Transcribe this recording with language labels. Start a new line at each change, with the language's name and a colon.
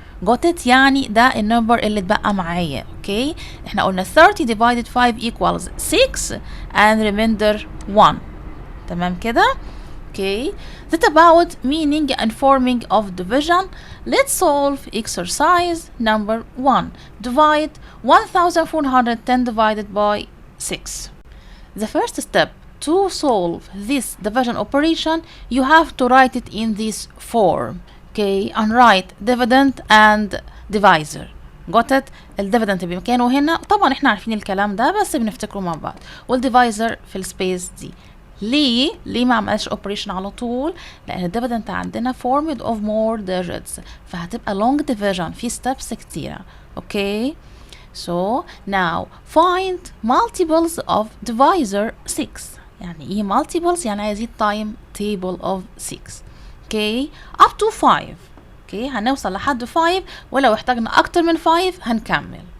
English: Got it؟
Arabic: يعني ده النمبر اللي اتبقى معايا.
English: Okay,
Arabic: احنا قلنا
English: 30 divided 5 equals 6 and remainder 1.
Arabic: تمام كده؟
English: Okay, that about meaning and forming of division. Let's solve exercise number 1. Divide 1410 divided by 6. The first step to solve this division operation, you have to write it in this form. Okay, and write dividend and divisor. Got it؟
Arabic: الديفيدند بمكانه هنا، طبعا احنا عارفين الكلام ده بس بنفتكره مع بعض، والديفايزر في السبيس دي. ليه ما عملش اوبريشن على طول؟ لان الديفيدند عندنا
English: formed of more digits،
Arabic: فهتبقى
English: long division
Arabic: في steps كتيرة.
English: Okay, so now find multiples of divisor 6.
Arabic: يعني ايه multiples؟ يعني عايزين
English: time table of 6.
Arabic: اوكي،
English: up to 5.
Arabic: اوكي، هنوصل لحد 5 ولو احتاجنا اكتر من 5 هنكمل.